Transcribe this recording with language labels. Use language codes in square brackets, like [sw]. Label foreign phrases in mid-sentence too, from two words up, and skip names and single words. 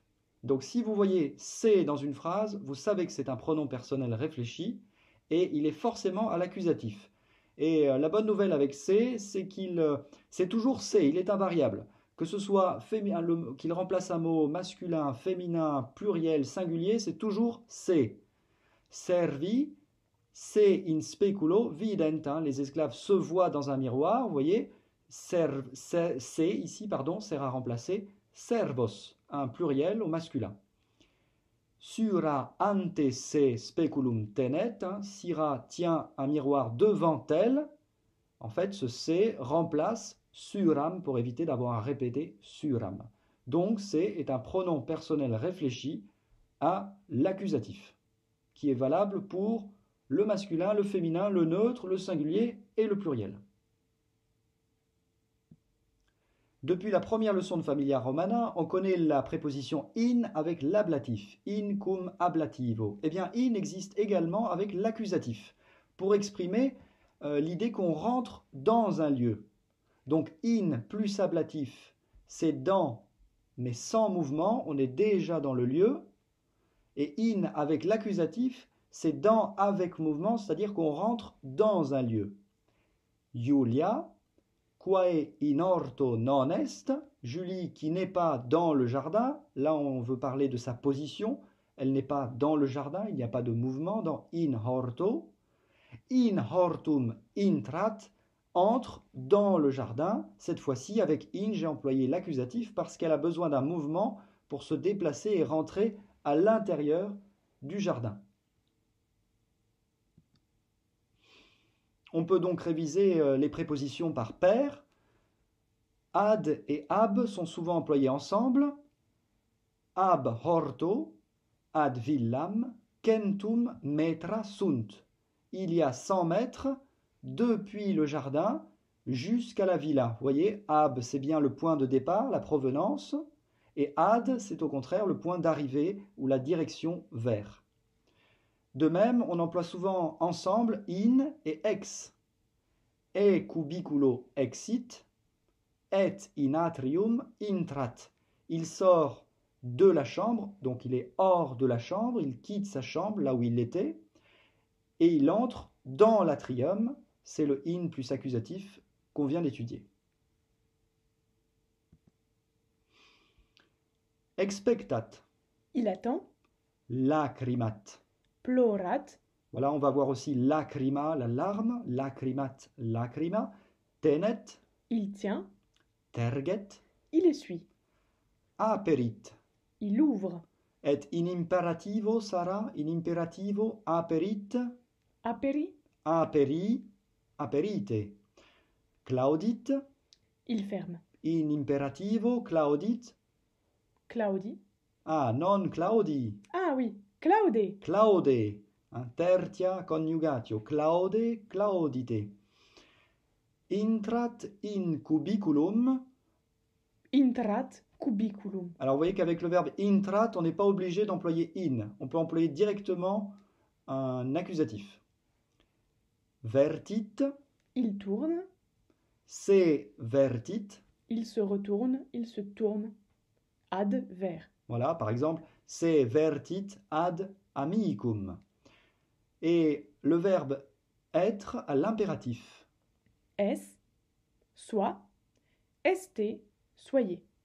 [fr] Donc, si vous voyez se dans une phrase, vous savez que c'est un pronom personnel réfléchi et il est forcément à l'accusatif. Et la bonne nouvelle avec c'est c'est toujours c'est, il est invariable. Que ce soit qu'il remplace un mot masculin, féminin, pluriel, singulier, c'est toujours c'est. [la] Servi, Se in speculo vident, [fr] hein, les esclaves se voient dans un miroir, vous voyez, se ici, pardon, sert à remplacer servos, un pluriel au masculin. [la] Sura ante se speculum tenet, [fr] hein, Sira tient un miroir devant elle. En fait, ce se remplace suram pour éviter d'avoir à répéter suram. Donc, se est un pronom personnel réfléchi à l'accusatif, qui est valable pour le masculin, le féminin, le neutre, le singulier et le pluriel. Depuis la première leçon de Familia Romana, on connaît la préposition in avec l'ablatif. [la] In cum ablativo. [fr] Eh bien, in existe également avec l'accusatif, pour exprimer l'idée qu'on rentre dans un lieu. Donc, in plus ablatif, c'est dans, mais sans mouvement, on est déjà dans le lieu. Et in avec l'accusatif, c'est dans avec mouvement, c'est-à-dire qu'on rentre dans un lieu. Julia, [la] quae in orto non est, [fr] Julie qui n'est pas dans le jardin, là on veut parler de sa position, elle n'est pas dans le jardin, il n'y a pas de mouvement dans [la] in horto. In hortum intrat, [fr] entre dans le jardin, cette fois-ci avec in j'ai employé l'accusatif parce qu'elle a besoin d'un mouvement pour se déplacer et rentrer à l'intérieur du jardin. On peut donc réviser les prépositions par paire. Ad et ab sont souvent employés ensemble. [la] Ab horto, ad villam, centum metra sunt. [fr] Il y a 100 mètres depuis le jardin jusqu'à la villa. Vous voyez, ab c'est bien le point de départ, la provenance, et ad c'est au contraire le point d'arrivée ou la direction vers. De même, on emploie souvent ensemble in et ex. [la] E cubiculo exit, et in atrium intrat. [fr] Il sort de la chambre, donc il est hors de la chambre, il quitte sa chambre, là où il était, et il entre dans l'atrium, c'est le in plus accusatif qu'on vient d'étudier. [la] Expectat. [fr] Il attend. [la] Lacrimat. Plorat. [fr] Voilà, on va voir aussi lacrima, la larme, lacrimat, lacrima. [la] Tenet. [fr] Il tient. [la] Terget. [fr] Il essuie. [la] Aperit. [fr] Il ouvre. [la] Et in imperativo sarà, in imperativo aperit, Aperi. aperi, aperite. Claudit. [fr] Il ferme. [la] In imperativo claudit. Claudi. [fr] Ah, non claudi. Ah oui, claude. [la] Claude. Tertia coniugatio. Claude, claudite. Intrat in cubiculum. Intrat cubiculum. [fr] Alors vous voyez qu'avec le verbe intrat, on n'est pas obligé d'employer in. On peut employer directement un accusatif. [la] Vertit. [fr] Il tourne. [la] Se vertit. [fr] Il se retourne, il se tourne. Ad vers. Voilà, par exemple, [la] se vertit ad amicum. [fr] Et le verbe être à l'impératif. Est, soit, est, soyez.